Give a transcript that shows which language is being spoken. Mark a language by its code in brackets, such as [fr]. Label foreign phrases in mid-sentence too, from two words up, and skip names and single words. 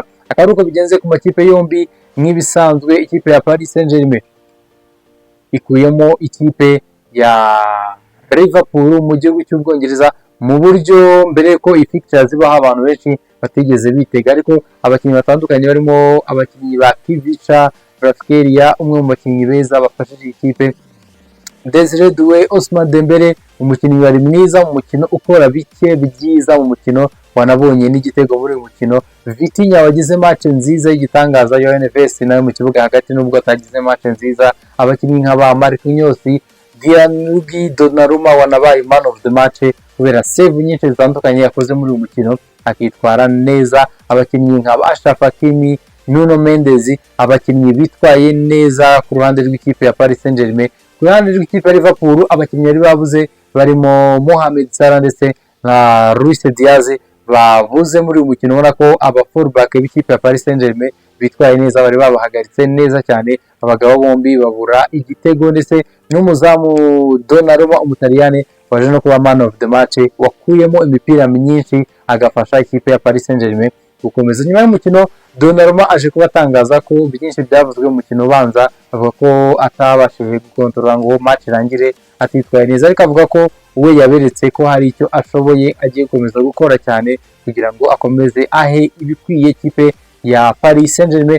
[rw] Akaruko bigenze ku makipe yombi nk'ibisanzwe, ikipe ya Paris Saint-Germain ikuyemo ikipe ya Liverpool mu gihugu cy'Ubwongereza mu buryo mbere ko ifixture zibaho abantu benshi batigeze bitega, ariko abakinnyi batandukanye barimo abakinnyi ba Kivica Braskeria, umwe mu bakinnyi beza bafashije ikipe, Desire Doué, Ousmane Dembele, umukinnyi wari mwiza mu mukino ukora bike byiza mu mukino, wanabonye n'igitego muri uyu mukino. Vitinha wagize match nziza y'igitangaza, Yohane Vest nawe mu kibuga hagati nubwo atagize match nziza. Abakinnyi nk'aba Marquinhos, Gianluigi Donnarumma wanabaye [en] man of the match [rw] kubera save nyinshi zitandukanye yakoze muri uyu mukino akitwara neza. Abakinnyi nka Ashraf Hakimi, Nuno Mendes, abakinnyi bitwaye neza ku ruhande rw'ikipe ya Paris Saint-Germain. Ku ruhande rw'ikipe ya Liverpool abakinnyi bari babuze barimo Mohamed Salah ndetse na Luis Diaz babuze muri uyu mukino. Ubona ko aba fullback b'ikipe ya Paris Saint-Germain bitwaye neza, bari babahagaritse neza cyane. Abagabo bombi babura igitego ndetse n'umuzamu Donnarumma umutaliyane waje no kuba [en] man of the match, [rw] wakuyemo imipira myinshi agafasha ikipe ya Paris Saint-Germain gukomeza. Nyuma y'umukino Donnarumma aje kubatangaza ko byinshi byavuzwe mu mukino ubanza, avuga ko atabashije gukontorora ngo match irangire atitwaye neza, ariko avuga ko we yaberetse ko hari icyo ashoboye agiye gukomeza gukora cyane kugira ngo akomeze ahe ibikwiye ikipe ya Paris Saint-Germain.